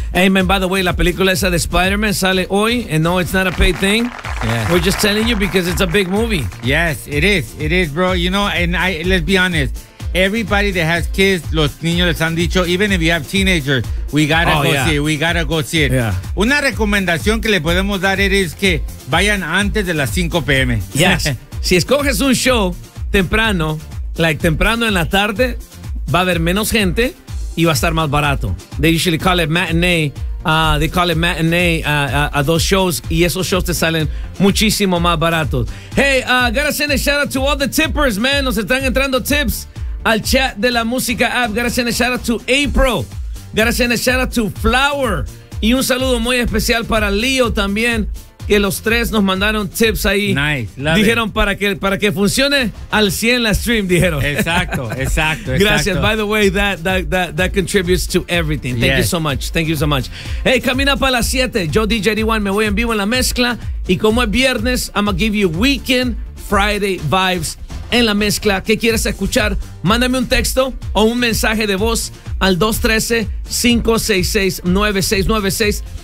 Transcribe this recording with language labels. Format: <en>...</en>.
<en>Hey, man, by the way,</en> <es>la película esa de Spider-Man sale hoy.</es> <en>And no, it's not a paid thing. Yes. We're just telling you because it's a big movie. Yes, it is. It is, bro. You know, and let's be honest. Everybody that has kids,</en> <es>los niños les han dicho,</es> <en>even if you have teenagers, we gotta go see it. Yeah.</en> <es>Una recomendación que le podemos dar es que vayan antes de las 5 p.m.</es> <en>Yes.</en> <es>Si escoges un show temprano,</es> <en>like</en> <es>temprano en la tarde, va a haber menos gente y va a estar más barato.</es> <en>They usually call it matinee. A those shows.</en> <es>Y esos shows te salen muchísimo más baratos.</es> <en>Hey, gotta send a shout out to all the tippers, man.</en> <es>Nos están entrando tips al chat de la música app.</es> <en>Gotta send a shout out to April. Gotta send a shout out to Flower.</en> <es>Y un saludo muy especial para Leo también, que los tres nos mandaron tips ahí.</es> <en>Nice. Love</en> <es>dijeron</es> <en>it.</en> <es>Para que funcione al 100 la stream, dijeron. Exacto. Gracias.</es> <en>By the way, that contributes to everything. Thank you so much. Hey,</en> <es>camina para las 7. Yo DJ D1 me voy en vivo en la mezcla y como es viernes,</es> <en>I'm gonna give you weekend Friday vibes</en> <es>en la mezcla. ¿Qué quieres escuchar? Mándame un texto o un mensaje de voz al 213-566-9696.</es>